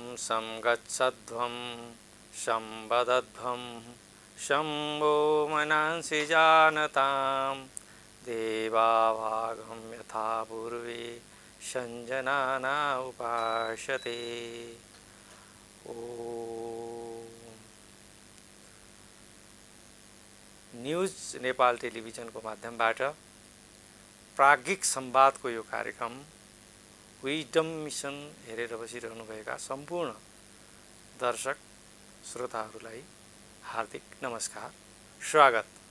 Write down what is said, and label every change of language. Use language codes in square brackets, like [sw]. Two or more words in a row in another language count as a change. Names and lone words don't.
[sa] संगच्छध्वं संवदध्वं शम्भो मनांसि जानतां देवाभागं यथा पूर्वे संजनाना उपासते। [ne] न्यूज नेपाल टेलिभिजनको माध्यमबाट प्राज्ञिक संवादको यो कार्यक्रम विजडम मिसन हेरेर बसिरहनुभएका सम्पूर्ण दर्शक श्रोताहरूलाई हार्दिक नमस्कार, स्वागत।